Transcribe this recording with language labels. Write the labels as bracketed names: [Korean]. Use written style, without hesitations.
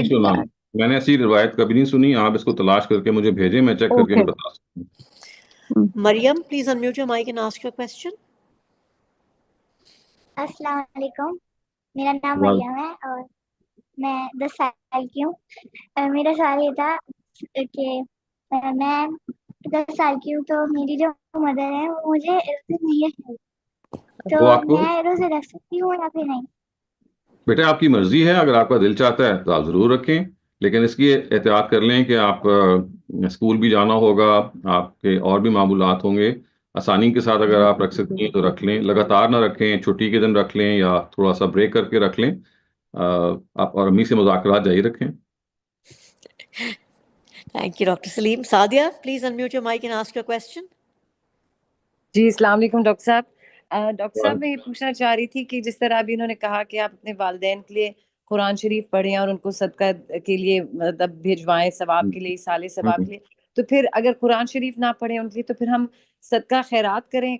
[Urdu] نہیں سنا، میں نے ایسی روایت کبھی نہیں سنی. آپ اس کو تلاش کر کے مجھے بھیجیں، میں چیک کر کے اوکے. بتا سکتا ہوں. [English] Maryam please unmute your mic and ask your question. [Urdu] السلام علیکم، میرا نام مریم ہے اور میں 10 سال کی ہوں. میرا سوال یہ تھا کہ میں 10 سال کی ہوں تو میری جو مدر ہے وہ مجھے روزے نہیں ہے، تو میں روزے رکھ سکتی ہوں یا پھر نہیں؟ بیٹا آپ کی مرضی ہے، اگر آپ کا دل چاہتا ہے تو آپ ضرور رکھیں، لیکن اس کی احتیاط کر لیں کہ آپ اسکول بھی جانا ہوگا، آپ کے اور بھی معمولات ہوں گے. آسانی کے ساتھ اگر آپ رکھ سکتی ہیں تو رکھ لیں، لگاتار نہ رکھیں، چھٹی کے دن رکھ لیں یا تھوڑا سا بریک کر کے رکھ لیں. آپ اور امی سے مذاکرات جاری رکھیں. Thank you doctor Saleem. [English] Sadia please unmute your mic and ask your question. [Urdu] جی السلام علیکم ڈاکٹر صاحب. ڈاکٹر صاحب میں یہ پوچھنا چاہ رہی تھی کہ جس طرح ابھی انہوں نے کہا کہ آپ اپنے والدین کے لیے قرآن شریف پڑھیں اور ان کو صدقہ کے لیے مطلب بھیجوائیں ثواب کے لیے، ایصال ثواب کے لیے، تو پھر اگر قرآن شریف نہ پڑھیں ان کے لیے تو پھر ہم صدقہ خیرات کریں.